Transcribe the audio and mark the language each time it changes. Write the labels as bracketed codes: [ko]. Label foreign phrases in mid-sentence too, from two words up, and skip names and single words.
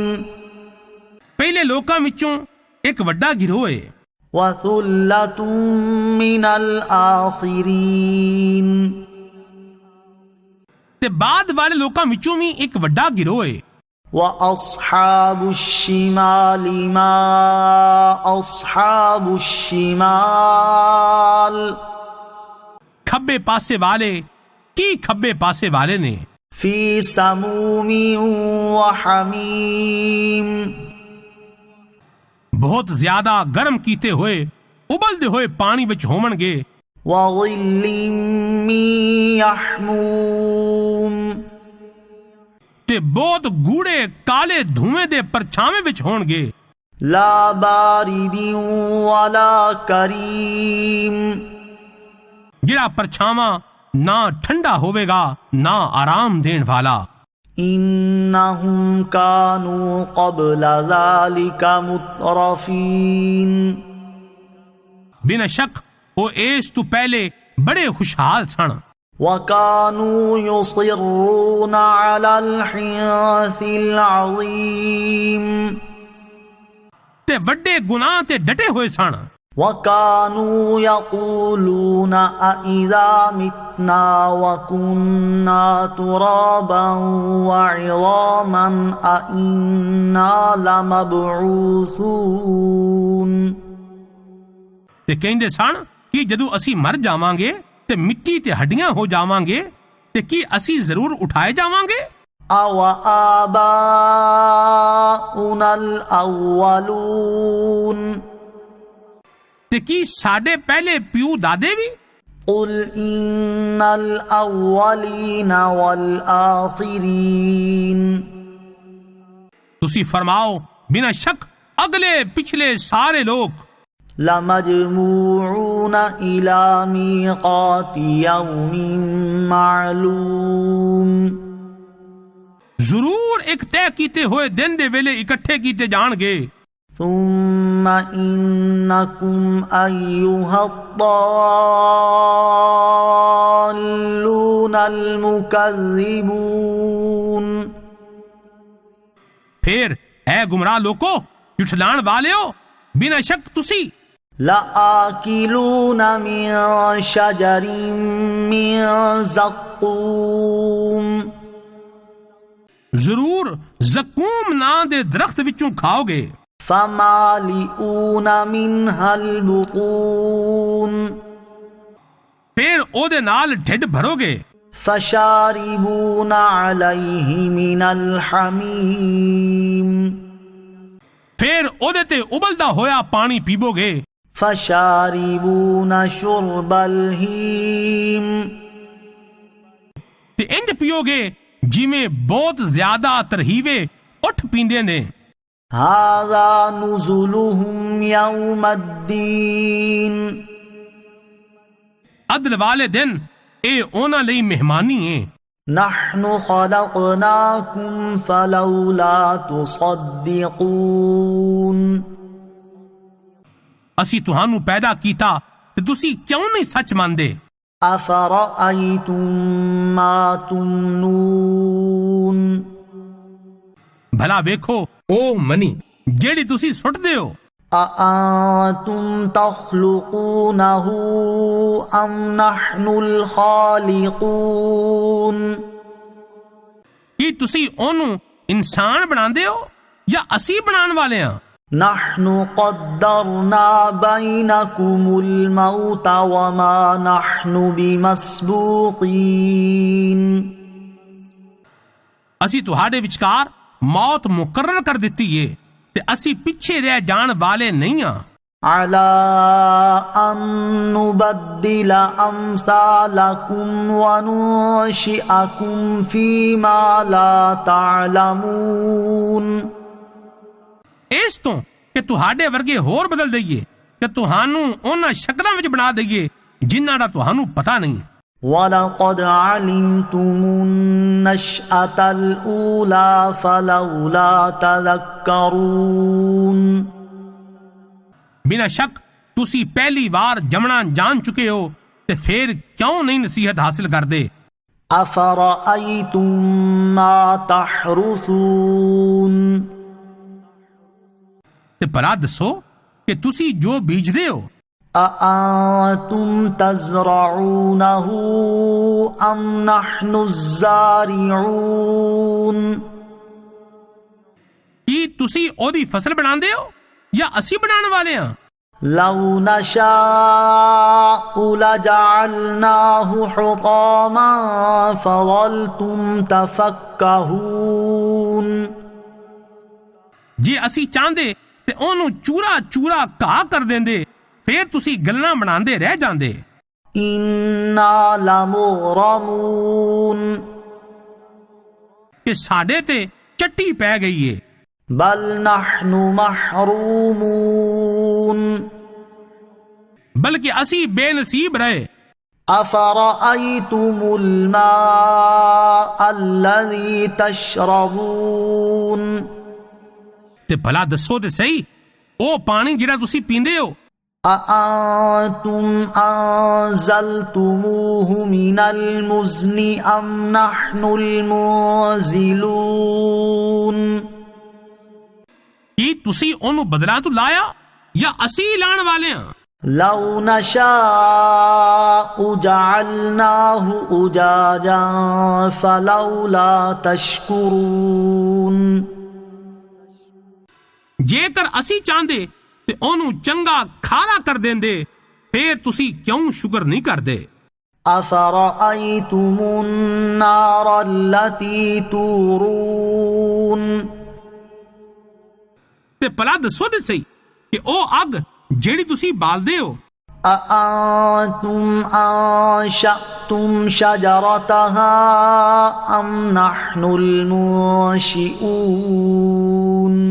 [pa] ਪਹਿਲੇ ਲੋਕਾਂ ਵਿੱਚੋਂ ਇੱਕ ਵੱਡਾ ਗਿਰੋਹ ਹੈ। [ar] وثلة من الآخرين [pa] ਤੇ ਬਾਅਦ ਵਾਲੇ ਲੋਕਾਂ ਵਿੱਚੋਂ ਵੀ ਇੱਕ ਵੱਡਾ ਗਿਰੋਹ ਹੈ۔ [ar] وأصحاب الشمال ما أصحاب الشمال [pa] ਖੱਬੇ ਪਾਸੇ ਵਾਲੇ ਕੀ ਖੱਬੇ ਪਾਸੇ ਵਾਲੇ ਨੇ। [ar] في سموم وحميم [pa] ਬਹੁਤ ਜ਼ਿਆਦਾ ਗਰਮ ਕੀਤੇ ਹੋਏ ਉਬਲਦੇ ਹੋਏ ਪਾਣੀ ਵਿੱਚ ਹੋਵਣਗੇ। [ar] وظل من يحموم [pa] ਤੇ ਬਹੁਤ ਗੂੜੇ ਕਾਲੇ ਧੂਏ ਦੇ ਪਰਛਾਵੇਂ ਵਿੱਚ ਹੋਣਗੇ। [ar] لا بارد ولا كريم [pa] ਜਿਹੜਾ ਪਰਛਾਵਾਂ ਨਾ ਠੰਡਾ ਹੋਵੇਗਾ ਨਾ ਆਰਾਮ ਦੇਣ ਵਾਲਾ। [ar] إنهم كانوا قبل ذلك مترفين [pa] بنا شک وہ اس تو پہلے بڑے خوشحال سن [ar] وَكَانُوا يُصِرُّونَ عَلَى الْحِنثِ الْعَظِيمِ [pa] تے وڈے گناہ تے ڈٹے ہوئے سن [ar] وَكَانُوا يَقُولُونَ أَإِذَا مِتْنَا وَكُنَّا تُرَابًا وَعِظَامًا أَإِنَّا لَمَبْعُوثُونَ [pa] تے کہندے سن کہ جدو اسی مر جاواں گے تے مٹی تے ہڈیاں ہو جاواں گے تے کی اسی ضرور اٹھائے جاواں گے [ar] أَوَآبَاؤُنَا الْأَوَّلُونَ [pa] تے کی ساڈے پہلے پیو دادے بھی [ar] قُلْ إِنَّ الْأَوَّلِينَ وَالْآخِرِينَ [pa] تسی فرماؤ بنا شک اگلے پچھلے سارے لوگ [ar] لَمَجْمُوعُونَ إِلَى مِيقَاتِ يَوْمٍ مَّعْلُومٍ [pa] ضرور ایک طے کیتے ہوئے دن دے ویلے اکٹھے کیتے جان گے [ar] ثُمَّ إِنَّكُمْ أَيُّهَا الضَّالُّونَ الْمُكَذِّبُونَ [pa] پھر اے گمراہ لوکو جھٹلان والےو بنا شک تسی [ar] لَآكِلُونَ مِن شَجَرٍ مِّن زَقُّومٍ [pa] ضرور زقوم نام دے درخت وچوں کھاؤ گے [ar] فَمَالِئُونَ مِنْهَا الْبُطُونَ [pa] پھر او دے نال ڈھڈ بھرو گے [ar] فَشَارِبُونَ عَلَيْهِ مِنَ الْحَمِيمِ [pa] پھر او دے تے ابلدا ہویا پانی پیبو گے [ar] فَشَارِبُونَ شُرْبَ الْهِيمِ [pa] تے انج پیو گے جی میں بہت زیادہ ترہیوے اٹھ پیندے نے [ar] هَذَا نُزُلُهُمْ يَوْمَ الدِّينِ [pa] عدل والے دن اے اونا لئی مہمانی ہے [ar] نَحْنُ خَلَقْنَاكُمْ فَلَوْلَا تُصَدِّقُونَ [pa] اسی تہانوں پیدا کیتا تے تسی کیوں نہیں سچ ماندے [ar] أَفَرَأَيْتُمْ مَا تُمْنُونَ [pa] بھلا ویکھو او منی جیڑی تسی سٹ دے ہو [ar] أَأَنْتُمْ تَخْلُقُونَهُ أَمْ نَحْنُ الْخَالِقُونَ [pa] کی تسی اونوں انسان بناندے ہو یا اسی بنان والے ہاں [ar] نَحْنُ قَدَّرْنَا بَيْنَكُمُ الْمَوْتَ وَمَا نَحْنُ بِمَسْبُوقِينَ [pa] اسی تہاڈے وچکار موت مقرر کر دیتی ہے تے اسی پیچھے رہ جان والے نہیں ہاں [ar] عَلَىٰ أَن نُبَدِّلَ أَمْثَالَكُمْ وَنُنشِئَكُمْ فِي مَا لَا تَعْلَمُونَ [pa] اس تو کہ تہاڈے ورگے ہور بدل دئیے کہ تہانوں انہاں شکلاں وچ بنا دئیے جنہاں دا تہانوں پتہ نہیں [ar] وَلَقَدْ عَلِمْتُمُ النَّشْأَةَ الْأُولَى فَلَوْلَا تَذَكَّرُونَ [pa] بنا شک تسی پہلی بار جمنا جان چکے ہو تے پھر کیوں نہیں نصیحت حاصل کر دے [ar] أَفَرَأَيْتُمْ مَا تَحْرُثُونَ [pa] تے بھلا دسو کہ تسی جو بیج دے ہو [ar] أَأَنْتُمْ تَزْرَعُونَهُ أَمْ نَحْنُ الزَّارِعُونَ [pa] کی تسی او دی فصل بنا دے ہو یا اسی بنان والے ہاں [ar] لَوْ نَشَاءُ لَجَعَلْنَاهُ حُطَامًا فَظَلْتُمْ تَفَكَّهُونَ [pa] جی اسی چاندے تے اونوں چورا چورا کہا کر دیندے پھر تسی گلاں بناندے رہ جاندے [ar] إِنَّا لَمُغْرَمُونَ [pa] کہ ساڈے تے چٹی پہ گئی ہے [ar] بَلْ نَحْنُ مَحْرُومُونَ [pa] بلکہ اسی بے نصیب رہے [ar] أَفَرَأَيْتُمُ الْمَاءَ الَّذِي تَشْرَبُونَ [pa] تے بھلا دسو تے صحیح او پانی جڑا تسی پیندے ہو [ar] أأنتم أنزلتموه من المزن أم نحن المنزلون؟ [pa] ਕੀ ਤੁਸੀਂ ਉਹਨੂੰ ਬਦਲਾ ਤੋਂ ਲਾਇਆ ਜਾਂ ਅਸੀਂ ਲਾਣ ਵਾਲੇ ਹਾਂ؟ [ar] لو نشاء جعلناه أجاجا فلولا تشكرون۔ [pa] ਜੇਕਰ ਅਸੀਂ ਚਾਹੁੰਦੇ ਤੇ ਉਹਨੂੰ ਚੰਗਾ ਖਾਰਾ ਕਰ ਦਿੰਦੇ, ਫੇਰ ਤੁਸੀਂ ਕਿਉਂ ਸ਼ੁਕਰ ਨਹੀਂ ਕਰਦੇ؟ [ar] أفرأيتم النار التي تورون؟ [pa] ਤੇ ਭਲਾ ਦੱਸੋ ਤੇ ਸਹੀ ਕਿ ਉਹ ਅੱਗ ਜਿਹੜੀ ਤੁਸੀਂ ਬਾਲਦੇ ਹੋ, [ar] أأنتم أنشأتم شجرتها أم نحن المنشئون؟